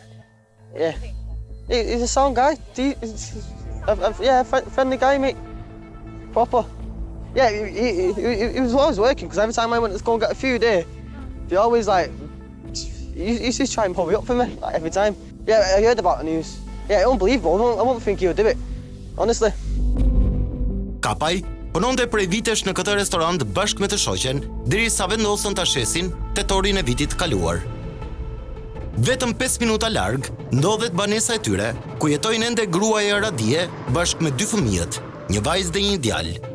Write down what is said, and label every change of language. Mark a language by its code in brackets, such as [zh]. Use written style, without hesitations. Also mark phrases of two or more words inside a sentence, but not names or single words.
[en] Yeah, he's a sound guy. Yeah, friendly guy, mate. Proper. Yeah, he was always working because every time I went to go and get a food here, he always he used to try and pull me up for me every time. Yeah, I heard about the news. Yeah, unbelievable. I wouldn't think he would do it, honestly. [sq] Kapaj punonte prej vitesh në këtë restorant bashkë me të shoqen, derisa vendosën ta shesin tetorin e vitit kaluar. Vetëm 5 minuta larg ndodhet banesa e tyre, ku jetojnë ende gruaja Radie bashkë me 2 fëmijët, një vajzë dhe një djalë.